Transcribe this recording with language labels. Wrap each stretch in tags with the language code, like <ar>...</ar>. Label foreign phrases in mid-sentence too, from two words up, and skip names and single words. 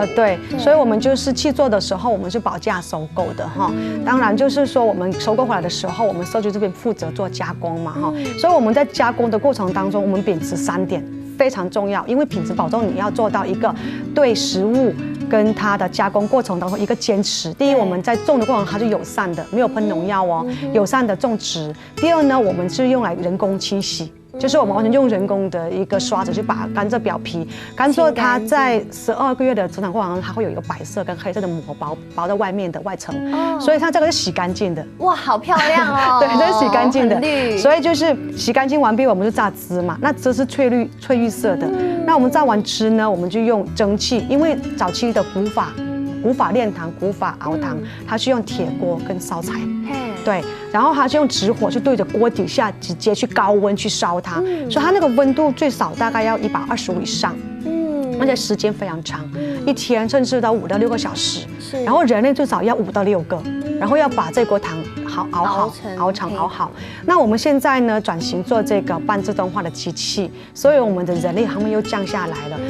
<zh>對，所以我們就是契作的時候，我們是保價收購的哈。當然就是說我們收購回來的時候，我們社區這邊負責做加工嘛哈。所以我們在加工的過程當中，我們秉持3點非常重要，因為品質保證你要做到一個對食物跟它的加工過程當中一個堅持。第一，我們在種的過程它是友善的，沒有噴農藥哦，友善的種植。第二呢，我們是用來人工清洗。就是我們完全用人工的一個刷子去把甘蔗表皮，甘蔗它在12個月的成長過程中，它會有一個白色跟黑色的膜包在外面的外層，所以它這個是洗乾淨的。哇，好漂亮哦！對，這是洗乾淨的，所以就是洗乾淨完畢，我們就榨汁嘛。那汁是翠綠色的。那我們榨完汁呢，我們就用蒸汽，因為早期的古法煉糖、古法熬糖，它是用鐵鍋跟燒柴。對，然後它是用直火去對着鍋底下直接去高溫去燒它，所以它那個溫度最少大概要125以上，而且時間非常長，1天甚至到5到6個小時，然後人類最少要5到6個，然後要把這鍋糖熬好。那我們現在呢轉型做這個半自動化的機器，所以我們的人力他們又降下來了。</zh>